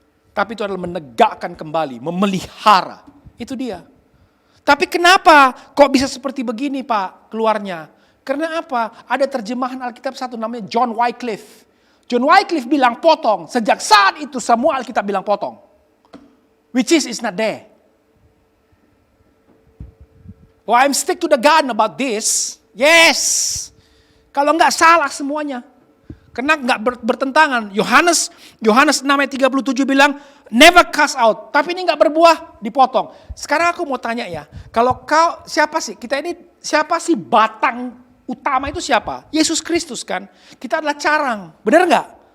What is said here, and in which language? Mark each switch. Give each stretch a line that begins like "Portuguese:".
Indonesian: Tapi itu adalah menegakkan kembali, memelihara. Itu dia. Tapi kenapa kok bisa seperti begini Pak keluarnya? Karena apa? Ada terjemahan Alkitab satu namanya John Wycliffe. John Wycliffe bilang potong. Sejak saat itu semua Alkitab bilang potong.
English: Which is not there. Oh, I'm stick to the gun about this. Yes.
Indonesian: Kalau enggak salah semuanya. Karena enggak bertentangan. Yohanes 6 ayat 37 bilang
English: never cast out.
Indonesian: Tapi ini enggak berbuah, dipotong. Sekarang aku mau tanya ya. Kalau kau siapa sih? Siapa sih batang utama itu siapa? Yesus Kristus kan. Kita adalah carang. Benar nggak?